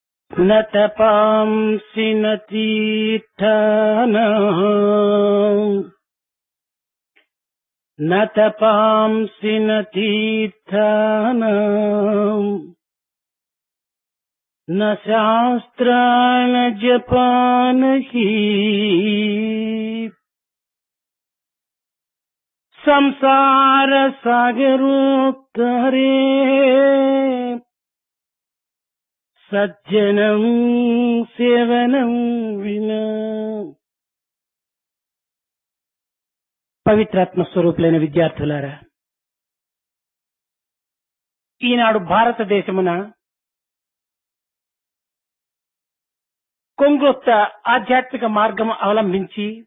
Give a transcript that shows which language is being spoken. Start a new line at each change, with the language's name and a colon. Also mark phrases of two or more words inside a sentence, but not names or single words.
Sanskrit: न तपांसि न तीर्थानाम् न तपांसि न तीर्थानाम् न शास्त्रान् जपान हि संसार सागरोत्तरे సజ్జనం సేవనం వినా.
Telugu: పవిత్రాత్మ స్వరూపులైన విద్యార్థులారా, ఈనాడు భారతదేశమున కొంగొత్త ఆధ్యాత్మిక మార్గం అవలంబించి